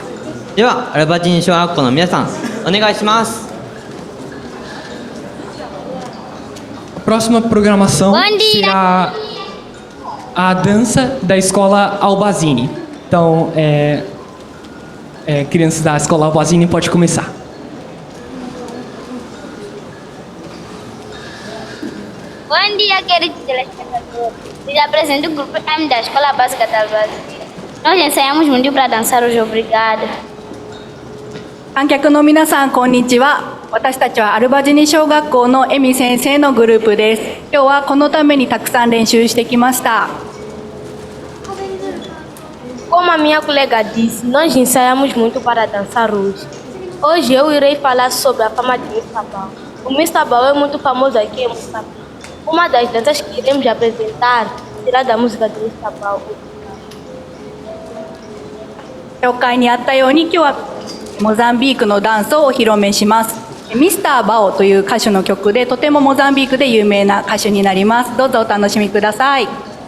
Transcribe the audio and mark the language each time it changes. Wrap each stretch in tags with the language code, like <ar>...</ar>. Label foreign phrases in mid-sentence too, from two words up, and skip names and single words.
<ja>ではアルバジニ小学校の皆さんお願いします。</ja> <pt>A próxima programação será a dança da escola Albazini. Então, crianças da escola Albazini, pode começar. Bom dia, queridos telespectadores. Lhes apresento o grupo M da Escola Básica da Albazini. Nós ensaiamos muito para dançar hoje, obrigada.</pt> <ja>観客の皆さんこんにちは。私たちはアルバジニ小学校のエミ先生のグループです。今日はこのためにたくさん練習してきました。</ja> <pt>Como a minha colega disse, nós ensaiamos muito para dançar hoje. Hoje eu irei falar sobre a fama de Mr. Bao. O Mr. Bao é muito famoso aqui em Moçambique. Uma das danças que iremos apresentar será da música de Mr. Bao.</pt> <ja>紹介にあったように今日はモザンビークのダンスをお披露目します。ミスターバオという歌手の曲でとてもモザンビークで有名な歌手になります。どうぞお楽しみください。</ja>